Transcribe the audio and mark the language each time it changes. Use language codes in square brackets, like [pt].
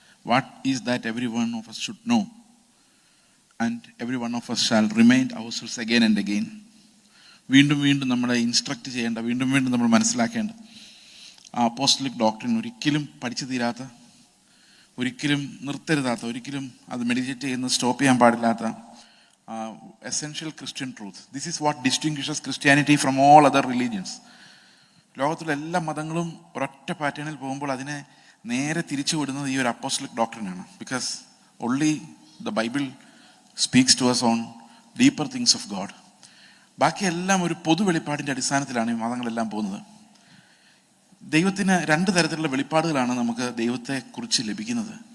[en] What is that every one of us should know and every one of us shall remind ourselves again and again. [ml] വീണ്ടും വീണ്ടും നമ്മളെ instruct ചെയ്യേണ്ട, വീണ്ടും വീണ്ടും നമ്മൾ മനസ്സിലാക്കേണ്ട ആ അപ്പോസ്റ്റലിക് ഡോക്ട്രിൻ ഒരിക്കലും പഠിച്ചു തീരാത്ത, ഒരിക്കലും നിർത്തരുതാത്ത, ഒരിക്കലും അത് മെഡിറ്റേറ്റ് ചെയ്യുന്നത് സ്റ്റോപ്പ് ചെയ്യാൻ പാടില്ലാത്ത [en] essential Christian truth. This is what distinguishes Christianity from all other religions. [ml] ലോകത്തിലെ എല്ലാ മതങ്ങളും ഒരൊറ്റ പാറ്റേണിൽ പോകുമ്പോൾ അതിനെ നേരെ തിരിച്ചു വിടുന്നത് ഈ ഒരു apostolic ഡോക്ട്രിനാണ്. [en] Because only the Bible speaks to us on deeper things of God. [ml] ബാക്കിയെല്ലാം ഒരു പൊതു വെളിപ്പാടിൻ്റെ അടിസ്ഥാനത്തിലാണ് ഈ മതങ്ങളെല്ലാം പോകുന്നത്. ദൈവത്തിന് രണ്ട് തരത്തിലുള്ള വെളിപ്പാടുകളാണ് നമുക്ക് ദൈവത്തെക്കുറിച്ച് ലഭിക്കുന്നത്.